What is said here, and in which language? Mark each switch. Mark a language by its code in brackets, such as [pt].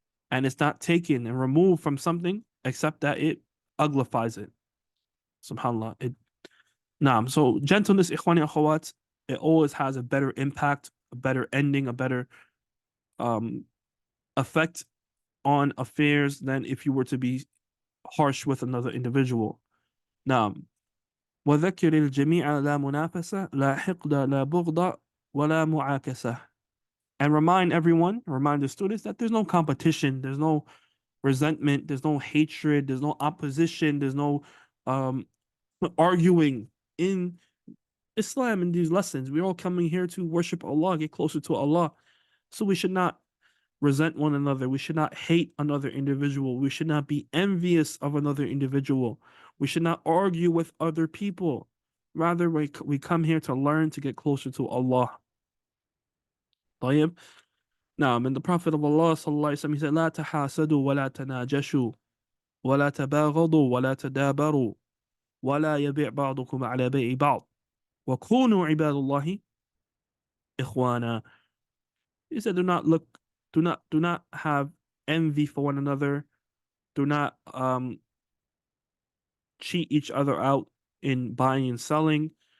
[en] And it's not taken and removed from something except that it uglifies it. Subhanallah. Naam. So gentleness, [ar] ikhwani akhawat, [en] it always has a better impact, a better ending, a better um, effect on affairs than if you were to be harsh with another individual. [ar] Now, وذكر الجميع لا منافسة لا حقد لا بغض ولا معاكسة. [en] And remind the students that there's no competition, there's no resentment, there's no hatred, there's no opposition, there's no um, arguing in Islam in these lessons. We're all coming here to worship Allah, get closer to Allah. So we should not resent one another. We should not hate another individual. We should not be envious of another individual. We should not argue with other people. Rather, we come here to learn to get closer to Allah. [ar] طيب. [en] Now, and the Prophet of Allah sallallahu alaihi wasallam, he said, [ar] لا تحاسدوا ولا تناجشوا ولا تباغضوا ولا تدابروا ولا يبيع بعضكم على بيع بعض وكونوا عباد الله إخوانا. [en] He said, do not have envy for one another. Do not cheat each other out in buying and selling.